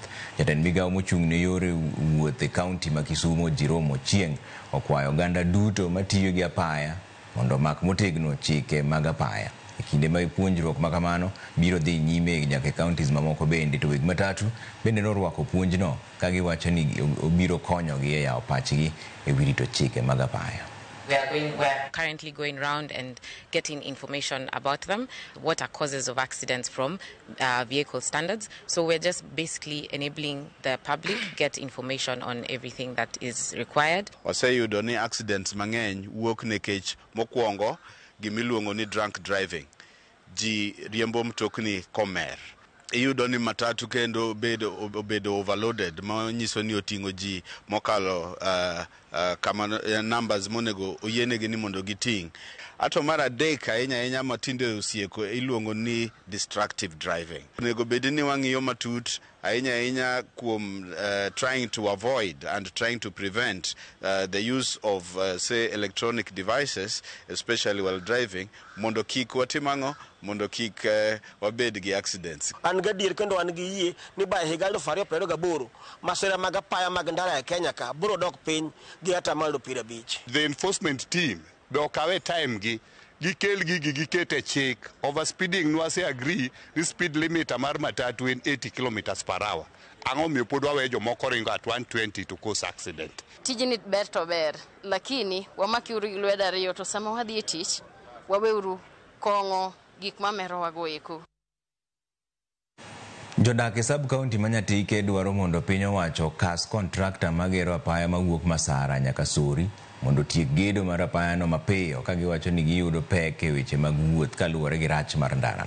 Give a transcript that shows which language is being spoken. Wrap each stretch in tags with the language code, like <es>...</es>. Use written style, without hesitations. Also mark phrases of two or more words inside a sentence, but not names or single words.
<luo>Jatend migawo mochung' ne yore wuoth e kaunti ma Kisumo Jerome Ochieng okwayo oganda duto matiyo gi apaya mondo mak motegno chike mag apaya. E kinde ma puonjruok ma kamano biro dhi nyime nyaka counties mamoko bende, to weg matatu bende norwako puonjno ka giwacho ni obiro konyogi e yawo pachgi e wi rito chike mag apaya.</luo> <en>We're currently going around and getting information about them, what are causes of accidents from vehicle standards. So we're just basically enabling the public get information on everything that is required.</en> <luo>Waseyudo ni accidents mang'eny wuok nikech mokwongo gimiluongo ni</luo> <en>drunk driving.</en> <luo>Ji riembo mtokni komer. Iyudo ni matatu kendo obedo overloaded, ma nyiso ni oting'o ji mokalo kama numbers monego oyienegi ni mondo giting'. Ato mar adek ahinya matinde osieko iluongo ni</luo> <en>destructive driving.</en> <luo>Onego bed ni wang'iyo matut ahinya kuom</luo> <en>trying to avoid and trying to prevent the use of say electronic devices, especially while driving,</en> <luo>mondo kik watimang'o, mondo kik wabed gi accidents. An gadier kendo an gi yie ni ba higa 2028 masira mag apaya mag ndara e Kenya ka biro dok piny gi ata malo 50.</luo> <en>The enforcement team</en> <luo>be okawe time gi gikel gikete chik.</luo> <en>Overspeeding nwase agree the speed limit</en> <luo>mar matatu en</luo> <en>80 km/h.</en> <luo>Ang'o miyo pod waweyo jomoko ringo at 120</luo> <en>to cause accident.</en> <luo>Tijni ber to ber, lakini wamakiuru gi lwedo ariyo to sama wadhi e tich waweuru kong'o gik mamero wago eko. Jodak e sub-county Manyatike dwaro mondo piny owacho kas kontrakta magero apaya mawuok Masara nyaka Sori mondo tiek gedo mar apayano mapiyo ka giwacho ni giyudo pek e weche mag wuoth kaluwore gi rach mar ndarano.</luo>